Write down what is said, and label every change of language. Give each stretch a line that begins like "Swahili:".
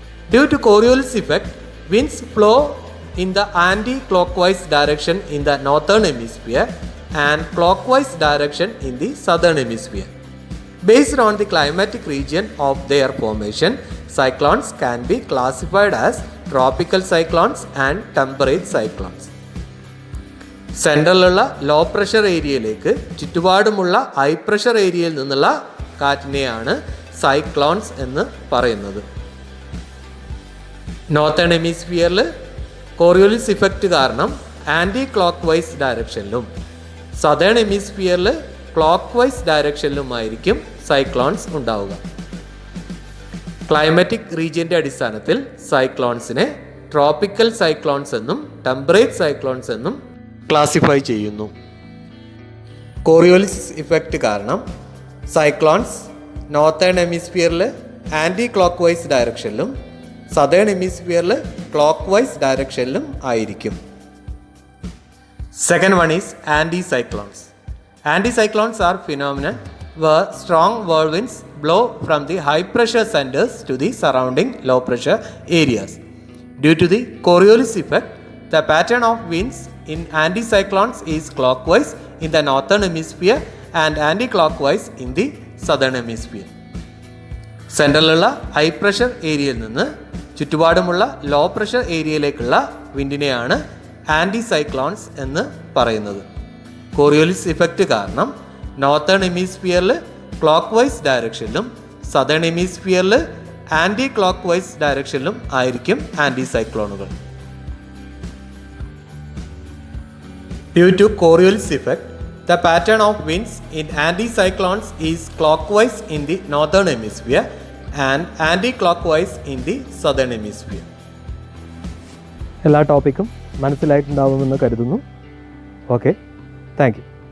English: Due to Coriolis effect, winds flow in the anti-clockwise direction in the northern hemisphere and clockwise direction in the southern hemisphere. Based on the climatic region of their formation, cyclones can be classified as tropical cyclones and temperate cyclones.
Malayalam: സെൻട്രലിലുള്ള low pressure ഏരിയയിലേക്ക് ചുറ്റുപാടുമുള്ള high pressure ഏരിയയിൽ നിന്നുള്ള കാറ്റിനെയാണ് cyclones എന്ന് പറയുന്നത്. Northern ഹെമിസ്ഫിയറിൽ Coriolis effect കാരണം anti clock vice ഡയറക്ഷനിലും southern ഹെമിസ്ഫിയറിൽ clock vice ഡയറക്ഷനിലുമായിരിക്കും cyclones ഉണ്ടാവുക. Climatic റീജിയൻ്റെ അടിസ്ഥാനത്തിൽ സൈക്ലോൺസിനെ tropical cyclones എന്നും ടെമ്പറേറ്റ് സൈക്ലോൺസ് എന്നും ക്ലാസിഫൈ ചെയ്യുന്നു. കോറിയോലിസ് ഇഫക്റ്റ് കാരണം cyclones northern ഹെമിസ്ഫിയറിൽ anti clock vice ഡയറക്ഷനിലും southern ഹെമിസ്ഫിയറിൽ clock vice ഡയറക്ഷനിലും ആയിരിക്കും.
English: Second one is anticyclones. Anticyclones are phenomena where strong whirlwinds blow from the high pressure centers to the surrounding low pressure areas. Due to the Coriolis effect, the pattern of winds in anticyclones is clockwise in the northern hemisphere and anti-clockwise in the southern hemisphere.
Malayalam: സെൻട്രലിലുള്ള high pressure ഏരിയയിൽ നിന്ന് ചുറ്റുപാടുമുള്ള low pressure ഏരിയയിലേക്കുള്ള വിൻഡിനെയാണ് ആൻറ്റിസൈക്ലോൺസ് എന്ന് പറയുന്നത്. Coriolis effect കാരണം northern ഹെമിസ്ഫിയറിൽ clock vice ഡയറക്ഷനിലും southern ഹെമിസ്ഫിയറിൽ anti clock vice ഡയറക്ഷനിലും ആയിരിക്കും ആൻറ്റിസൈക്ലോണുകൾ.
English: Due to Coriolis effect, the pattern of winds in anticyclones is clockwise in the northern hemisphere and anti-clockwise in the southern hemisphere.
Malayalam: എല്ലാ ടോപ്പിക്കും മനസ്സിലായിട്ടുണ്ടാവുമെന്ന് കരുതുന്നു.
English: Okay, thank you.